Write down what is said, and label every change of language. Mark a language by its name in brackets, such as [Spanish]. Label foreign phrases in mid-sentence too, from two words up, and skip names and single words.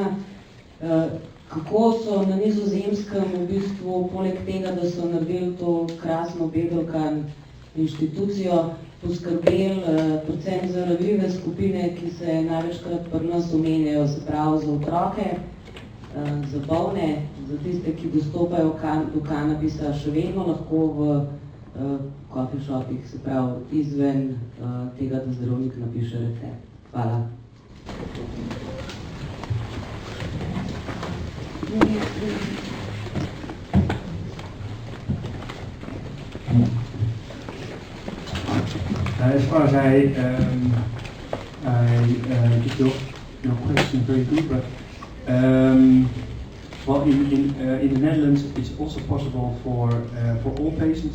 [Slovenian] In mene zanima, kako so na Nizozemskem v bistvu poleg tega, da so naredili to krasno Bedelkan inštitucijo, poskrbeli predvsem za ranljive skupine, ki se največkrat pri nas omenjajo, se pravi za otroke, za bolne, za tiste, ki dostopajo do kanabisa še vedno lahko v coffee shopih, se pravi izven tega, da zdravnik napiše recept. Hvala. [English] As far as I get your question very good, but well, in the Netherlands, it's also possible for all patients.